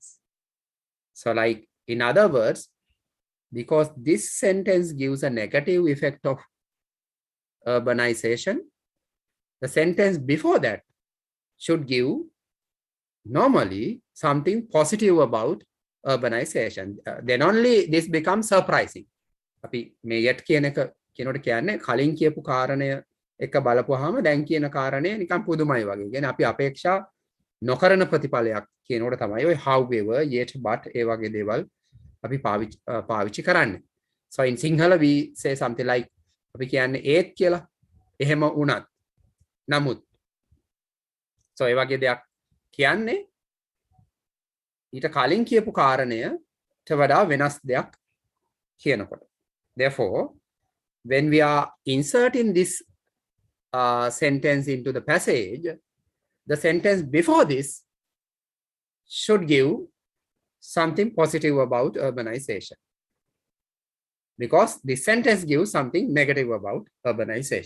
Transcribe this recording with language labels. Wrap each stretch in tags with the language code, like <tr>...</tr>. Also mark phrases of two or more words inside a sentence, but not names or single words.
<en>So like, in other words, because this sentence gives a negative effect of urbanization, the sentence before that should give normally something positive about urbanization. Then only this becomes surprising.</en> <si>අපි මේ yet කියන එක කියනකොට කියන්නේ කලින් කියපු කාරණය එක බලපුවාම දැන් කියන කාරණය නිකන් පුදුමයි වගේ. කියන්නේ අපි අපේක්ෂා නොකරන ප්‍රතිඵලයක් කියනකොට තමයි ඔය</si> <en>however, yet, but</en> <si>ඒ වගේ දේවල් අපි පාවිච්චි කරන්නේ.</si> <en>So in Sinhala we say something like</en> <si>අපි කියන්නේ ඒත් කියලා. එහෙම වුණත්. නමුත්. So ඒ වගේ දෙයක් කියන්නේ ඊට කලින් කියපු කාරණයට වඩා වෙනස් දෙයක් කියනකොට.</si> <en>Therefore, when we are inserting this sentence into the passage, the sentence before this should give something positive about urbanization. Because this sentence gives something negative about urbanization.</en>